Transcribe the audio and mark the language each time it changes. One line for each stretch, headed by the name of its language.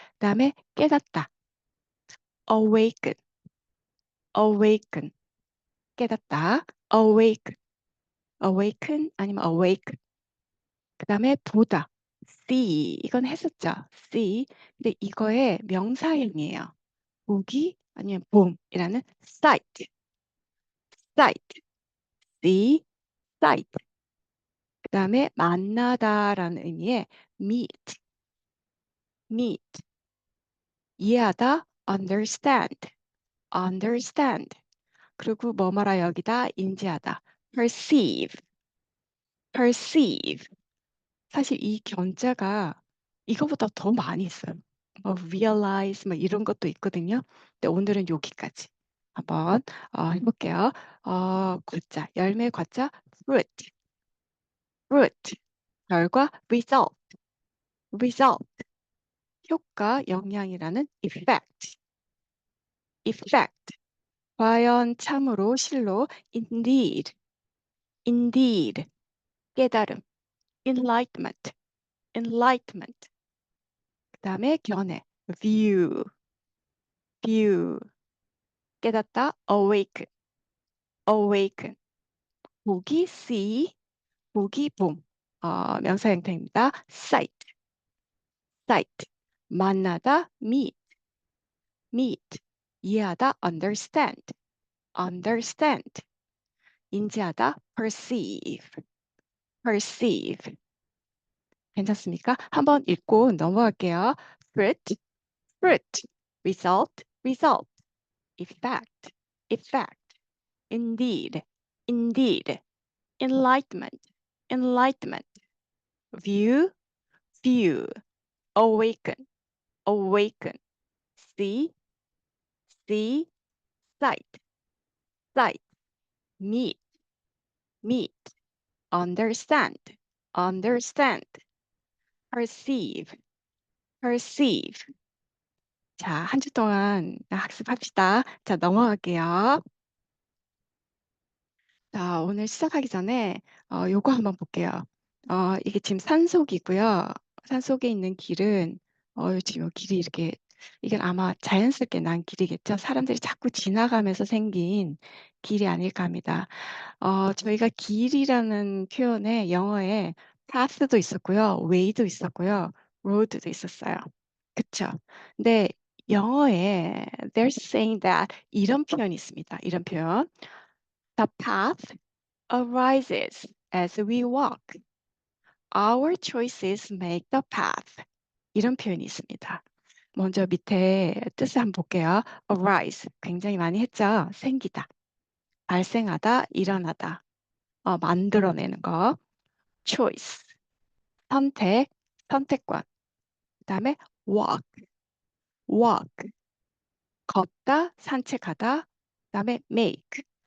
Korean: 그다음에 깨닫다, awaken 깨닫다, awaken 아니면 awake. 그다음에 보다, see 이건 했었죠.
English: see.
Korean: 근데 이거의 명사형이에요.
English: 보기 아니면 봄이라는 sight, sight, see, sight.
Korean: 그다음에 만나다라는 의미의 meet, meet.
English: 이해하다, understand, understand.
Korean: 그리고 뭐뭐라 여기다, 인지하다, perceive, perceive. 사실 이 견자가 이거보다 더 많이 있어요. 뭐 realize 뭐 이런 것도 있거든요. 근데 오늘은 여기까지 한번 해볼게요. 과자, 열매 과자, fruit, fruit.
English: 결과, result, result.
Korean: 효과, 영향이라는 effect, effect. 과연, 참으로, 실로, indeed, indeed.
English: 깨달음, enlightenment, enlightenment.
Korean: 그다음에 견해, view, view.
English: 깨닫다, awaken, awaken.
Korean: 보기, see, 보기, 봄. 명사 형태입니다.
English: sight, sight. 만나다, meet, meet. 이해하다, understand, understand. 인지하다, perceive, perceive.
Korean: 괜찮습니까? 한번 읽고 넘어갈게요. fruit, fruit.
English: result, result. effect, effect. indeed, indeed. enlightenment, enlightenment. view, view. awaken, awaken. see, see. sight, sight. meet, meet. understand, understand. perceive, perceive.
Korean: 자, 한 주 동안 학습합시다. 자, 넘어갈게요. 자, 오늘 시작하기 전에 요거 한번 볼게요. 이게 지금 산속이고요. 산속에 있는 길은 지금 요 길이 이렇게 이건 아마 자연스럽게 난 길이겠죠. 사람들이 자꾸 지나가면서 생긴 길이 아닐까 합니다. 저희가 길이라는 표현에 영어에 path도 있었고요, way도 있었고요, road도 있었어요. 그쵸? 근데 영어에
English: they're saying that
Korean: 이런 표현이 있습니다. 이런 표현.
English: The path arises as we walk. Our choices make the path.
Korean: 이런 표현이 있습니다. 먼저 밑에 뜻을 한번 볼게요. arise. 굉장히 많이 했죠? 생기다. 발생하다, 일어나다. 만들어내는 거. choice. 선택, 선택권. 그다음에 walk. walk. 걷다, 산책하다. 그다음에 make.